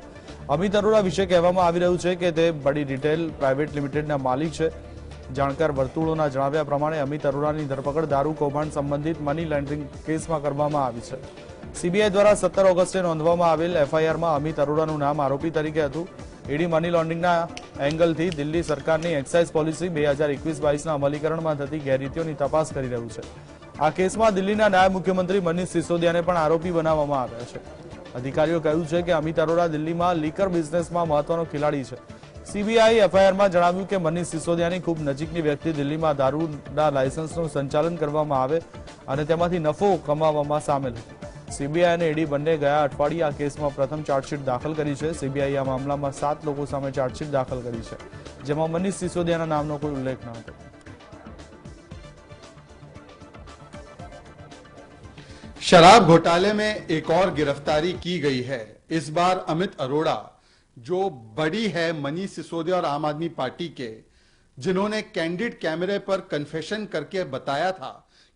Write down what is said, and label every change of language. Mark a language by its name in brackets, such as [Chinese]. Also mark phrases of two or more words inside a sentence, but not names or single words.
[Gujarati] અમિત અરોરા વિશે કહેવામાં આવી રહ્યું છે કે તે બડી રિટેલ પ્રાઇવેટ લિમિટેડના માલિક છે। જાણકાર વર્તુળોના જણાવ્યા પ્રમાણે અમિત અરોરાની ધરપકડ દારૂ કૌભાંડ સંબંધિત [English] money laundering [Gujarati] કેસમાં કરવામાં આવી છે। સીબીઆઈ દ્વારા 17 ઓગસ્ટે નોંધવામાં આવેલ એફઆઈઆરમાં અમિત અરોરાનું નામ આરોપી તરીકે હતું। ईडी [English] money laundering [Gujarati] એંગલથી દિલ્હી સરકારની [English] excise policy [Gujarati] 2021-22 અમલીકરણમાં થતી ગેરરીતિઓની તપાસ કરી રહ્યું છે। આ કેસમાં દિલ્હીના નાયબ મુખ્યમંત્રી મનીષ સિસોદિયાને પણ આરોપી બનાવવામાં આવ્યા છે। अधिकारीओए કહ્યું છે કે અમિત અરોરા દિલ્હીમાં લીકર બિઝનેસમાં મહત્વનો ખેલાડી છે। सीबीआई एफआईआરમાં જણાવ્યું કે મનીષ સિસોદિયાની ખૂબ નજીકની વ્યક્તિ દિલ્હીમાં દારૂના લાયસન્સનું સંચાલન કરવામાં આવે અને તેમાંથી નફો કમાવવામાં સામેલ હતી। सीबीआई અને ईडी બંને ગયા અઠવાડિયે આ કેસમાં પ્રથમ ચાર્જશીટ દાખલ કરી છે। सीबीआई આ મામલામાં 7 લોકો સામે ચાર્જશીટ દાખલ કરી છે, જેમાં મનીષ સિસોદિયાના નામનો કોઈ ઉલ્લેખ ન હતો। [Hindi] शराब घोटाले में एक और गिरफ्तारी की गई है। इस बार अमित अरोड़ा, जो बड़ी है मनीष सिसोदिया और आम आदमी पार्टी के, जिन्होंने [English] candid camera [Hindi] पर कन्फेशन करके बताया था कि